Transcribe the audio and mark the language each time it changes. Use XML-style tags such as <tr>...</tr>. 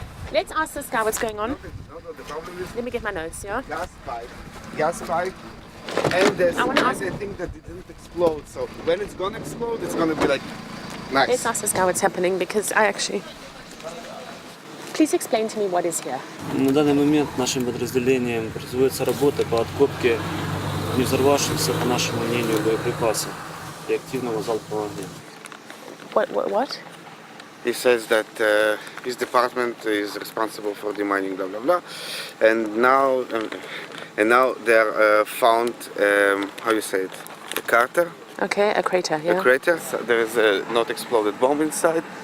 <en>Let's ask this guy what's going on. No, the problem is Let me get my notes, yeah? gas pipe, and there's I wanna ask- a thing that didn't explode. So when it's gonna explode, it's gonna be like nice. Let's ask this guy what's happening because I actually... Please explain to me what is here.</en> <ru>На данный момент нашим подразделением производится работа по откопке не взорвавшихся, по нашему мнению, боеприпасов и активного залпового огня.</ru> <en>What? He says that his department is responsible for demining, blah blah blah, and now they're found how you say it, a crater. Okay, a crater, yeah. A crater. So there is a not exploded bomb inside.</en>